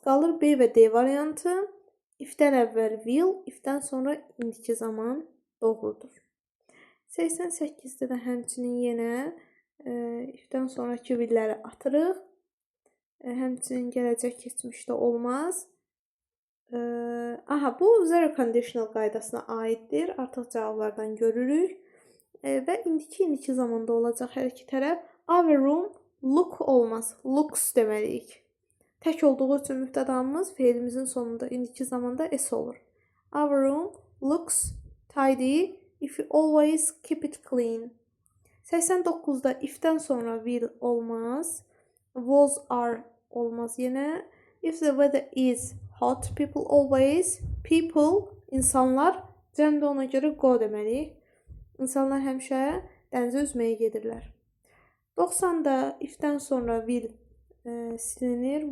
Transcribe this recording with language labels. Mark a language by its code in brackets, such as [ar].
[az] Qalır B və D variantı. If-dən əvvəl will, if-dən sonra indiki zaman doğrudur. 88-də də həmçinin yenə if-dən sonraki will-ləri atırıq. Həmçinin gələcək keçmişdə olmaz. Aha, bu zero conditional qaydasına aiddir. Artıq cavablardan görürük. Və indiki zamanda olacaq hər iki tərəf. [en] Our room look [az] olmaz. [en] Looks [az] deməliyik. Tək olduğu üçün mübtədamız fe'ilimizin sonunda indiki zamanda s olur. [en] Our room looks tidy if you always keep it clean. [az] 89-da if-dən sonra will olmaz. [en] Was, are [az] olmaz yenə. [en] If the weather is hot, people always, people, [az] insanlar, cəmdə ona görə [en] go [az] deməliyik. İnsanlar həmişə dənizə üzməyə gedirlər. 90-da if-dən sonra will silinir.